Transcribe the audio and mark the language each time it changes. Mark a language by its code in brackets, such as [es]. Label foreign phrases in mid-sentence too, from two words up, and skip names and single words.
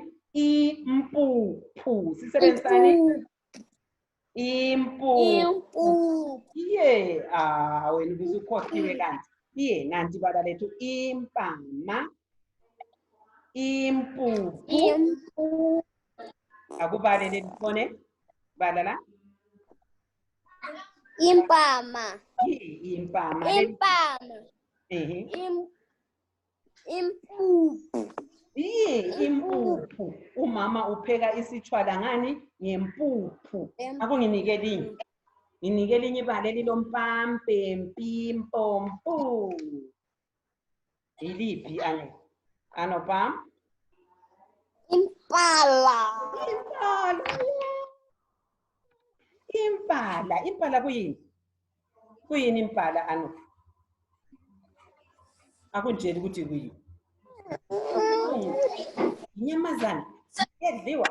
[nd] Impuphu. Sisebenzisani? Impuphu. Wena ubusukhohliwe kanti. Nanti bala lethu impama. Impuphu. Akubalele libone. Bala la. Impama. Impama. Impama. Impuphu. Impuphu. Umama upheka isitshwala ngani? Ngempuphu. Akunginike linye. Nginike linye ibala elilompampe, mpimpo, mpu. Iliphi Anopa? Impala. Impala. Impala kuyini? Kuyini impala Anopa? Akunjeli ukuthi kuyini. Inyamazana. Yedliwa.